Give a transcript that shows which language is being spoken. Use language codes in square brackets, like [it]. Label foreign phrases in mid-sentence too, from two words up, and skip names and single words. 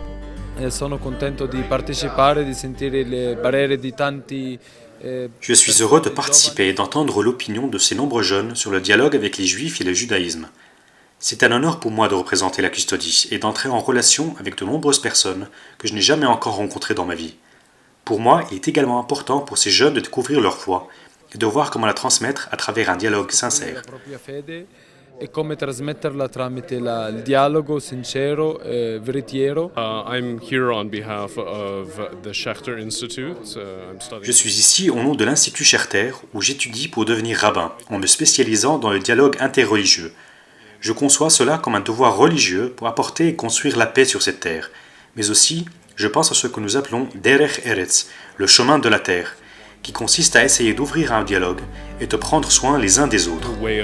[fr] Je suis heureux de participer et d'entendre l'opinion de ces nombreux jeunes sur le dialogue avec les juifs et le judaïsme. C'est un honneur pour moi de représenter la custodie et d'entrer en relation avec de nombreuses personnes que je n'ai jamais encore rencontrées dans ma vie. Pour moi, il est également important pour ces jeunes de découvrir leur foi et de voir comment la transmettre à travers un dialogue sincère. [it] e come trasmetterla tramite il dialogo sincero e veritiero. [en] I'm here on behalf of the Schechter Institute. [fr] Je suis ici au nom de l'Institut Schechter où j'étudie pour devenir rabbin en me spécialisant dans le dialogue interreligieux. Je conçois cela comme un devoir religieux pour apporter et construire la paix sur cette terre. Mais aussi, je pense à ce que nous appelons [he] דרך ארץ, [fr] le chemin de la terre, qui consiste à essayer d'ouvrir un dialogue et de prendre soin les uns des autres.